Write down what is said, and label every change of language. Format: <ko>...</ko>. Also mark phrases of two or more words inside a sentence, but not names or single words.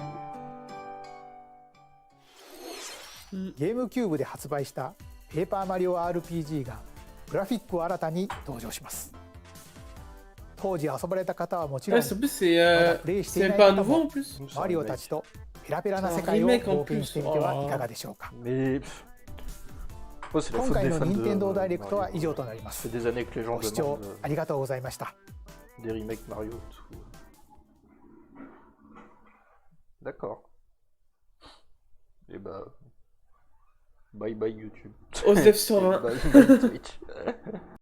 <ja>ゲームキューブで発売したペーパーマリオ RPG がグラフィックを新たに登場します。当時遊ばれた方はもちろん、</ja> <fr>Ouais, en plus,</fr> <ja>まだプレイしてい</ja> <fr>c'est</fr> <ja>ない</ja> <fr>pas</fr> <ja>方</ja> <fr>nouveau</fr> <ja>も</ja> <fr>en plus.</fr> <ja>マリオたちとペラペラな</ja> <fr>C'est un</fr> <ja>世界を</ja> <fr>remake en</fr> <ja>冒険</ja> <fr>plus.</fr> <ja>してみてはいかがでしょうか。</ja> <fr>Mais. Oh, c'est la</fr> <ja>今</ja> <fr>faute</fr> <ja>回</ja> <fr>des</fr> <ja>の</ja> <fr>fans</fr> <ja>任天堂</ja> <fr>de</fr> <ja>ダイレクトは</ja> <fr>Mario.</fr> <ja>以上となりま</ja> <fr>Ça</fr> <ja>す。</ja> <fr>fait des années que les gens</fr> <ja>ご視聴</ja> <fr>demandent</fr> <ja>ありがとうございました。</ja> <fr>des remakes Mario et tout. D'accord. Et bah. Bye bye YouTube. Osef sur Et 20. bye bye Twitch.</fr>